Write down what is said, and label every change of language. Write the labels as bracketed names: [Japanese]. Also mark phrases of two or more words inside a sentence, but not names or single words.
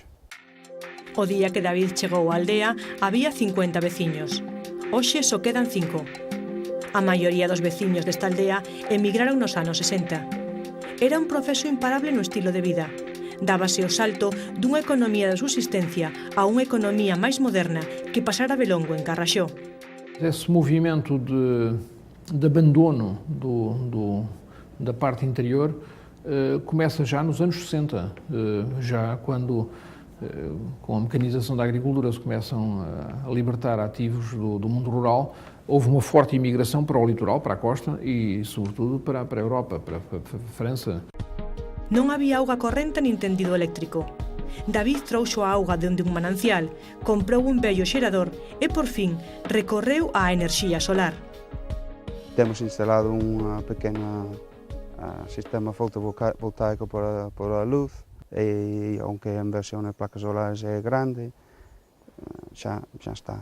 [Galician] O día que David chegou á aldea había 50 veciños. Hoxe só quedan 5. A maioría dos veciños desta aldea emigraron nos anos 60. Era un proceso imparable no estilo de vida. Dábase o salto dunha economía de subsistencia a unha economía máis moderna que pasara belongo en Carraxó. [Portuguese] Esse movimento de abandono da parte interior começa já nos anos 60, já quando, com a mecanização da agricultura, se começam a libertar ativos do mundo rural. Houve uma forte imigração para o litoral, para a costa e, sobretudo, para a Europa, para a França. [Galician] Non había auga corrente nin tendido eléctrico. David trouxo a auga dende un manancial, comprou un vello xerador e, por fin, recorreu á enerxía solar. Temos instalado unha pequena sistema fotovoltaico por a luz, e aunque a inversión en placas solares é grande, xa está.